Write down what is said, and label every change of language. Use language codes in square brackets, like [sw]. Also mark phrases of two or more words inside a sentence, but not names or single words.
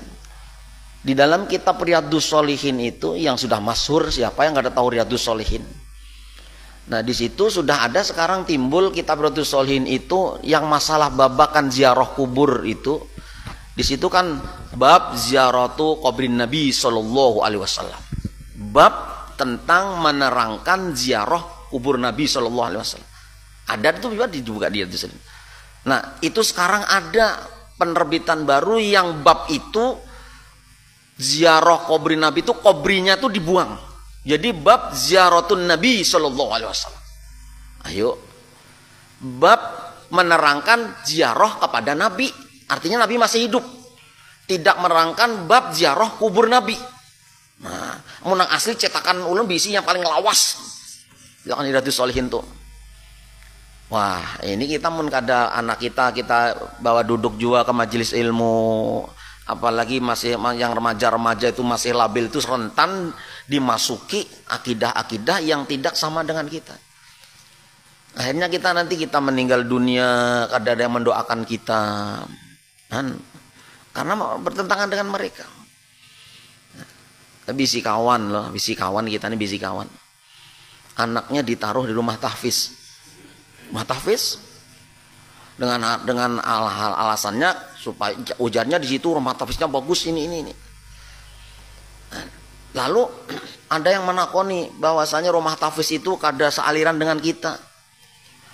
[id] Di dalam kitab Riyadhus Shalihin itu yang sudah masyhur, siapa yang nggak ada tahu Riyadhus Shalihin? Nah, di situ sudah ada sekarang timbul kitab Riyadhus Shalihin itu yang masalah babakan ziarah kubur itu. Di situ kan [ar] باب زيارة قبر نبي صلى الله عليه وسلم. [id] Bab tentang menerangkan ziarah kubur Nabi [ar] صلى الله عليه وسلم. [id] Ada itu dibuka dia itu. Nah, itu sekarang ada penerbitan baru yang bab itu ziarah kubur Nabi itu kubrinya itu dibuang. [ar] Jadi باب زيارة نبي صلى الله عليه وسلم. [id] Ayo. Bab menerangkan ziarah kepada Nabi. Artinya Nabi masih hidup. Tidak menerangkan bab ziarah kubur Nabi. [bjn] Nah, munang asli cetakan ulun bisi yang paling lawas. [id] Jangan Riyadhus Shalihin tuh. Wah, ini kita [bjn] mun kada [id] anak kita bawa duduk juga ke majelis ilmu, apalagi masih yang remaja-remaja itu masih labil, itu rentan dimasuki akidah-akidah yang tidak sama dengan kita. Akhirnya nanti kita meninggal dunia, [bjn] kada ada [id] yang mendoakan kita, kan? Karena bertentangan dengan mereka. [bjn] Bisi kawan loh, bisi kawan kita ini bisi kawan. [id] Anaknya ditaruh di rumah tahfiz. Rumah tahfiz dengan alasannya supaya ujarnya di situ rumah tahfiznya bagus ini. Lalu ada yang menakoni bahwasanya rumah tahfiz itu kada sealiran dengan kita.